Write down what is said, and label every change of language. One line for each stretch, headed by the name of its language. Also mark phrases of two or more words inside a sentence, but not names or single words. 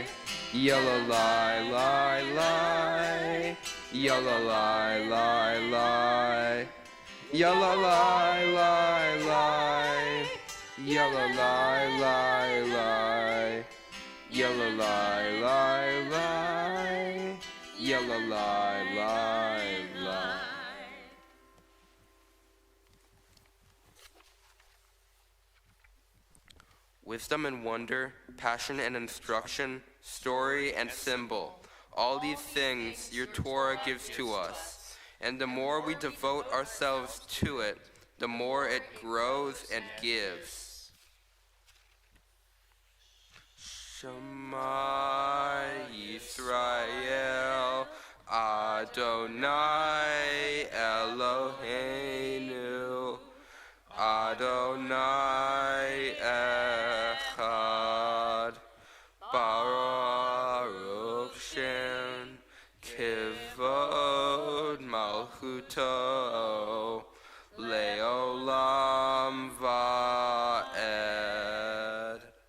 English: Yalla lie lie lie. Yalla lie lie lie. Yalla lie lie lie. Yalla lie lie lie. Yalla lie lie lie. Yalla lie lie lie. Wisdom and wonder, passion and instruction, story and symbol, all these things your Torah gives to us. And the more we devote ourselves to it, the more it grows and gives.
Hebrew: שמע ישראל אדני אלהינו אדני אחד ברוך שם כבוד מלכותו לעולם ועד.